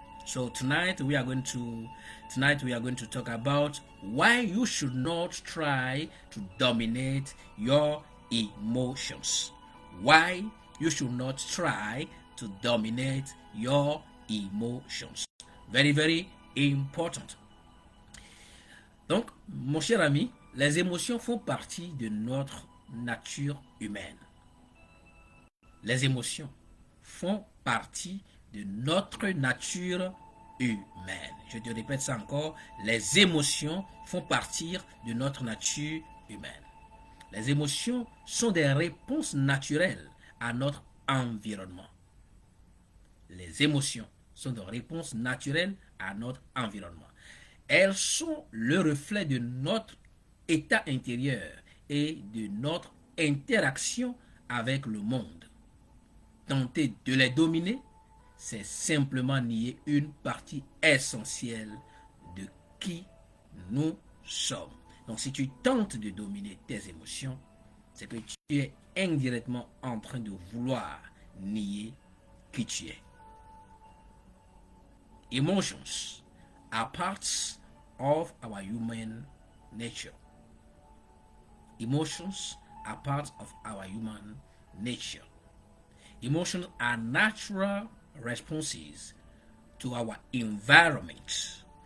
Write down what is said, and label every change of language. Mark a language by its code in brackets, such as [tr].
[en] So tonight we are going to talk about why you should not try to dominate your emotions. Why you should not try to dominate your emotions. Very, very important. [fr] Donc, mon cher ami, les émotions font partie de notre nature humaine. Les émotions font partie de notre nature humaine. Je te répète ça encore, les émotions font partie de notre nature humaine. Les émotions sont des réponses naturelles à notre environnement. Les émotions sont des réponses naturelles à notre environnement. Elles sont le reflet de notre état intérieur et de notre interaction avec le monde. Tenter de les dominer, c'est simplement nier une partie essentielle de qui nous sommes. Donc si tu tentes de dominer tes émotions, c'est que tu es indirectement en train de vouloir nier qui tu es. [en] Emotions are parts of our human nature. Emotions are part of our human nature. Emotions are natural responses to our environment.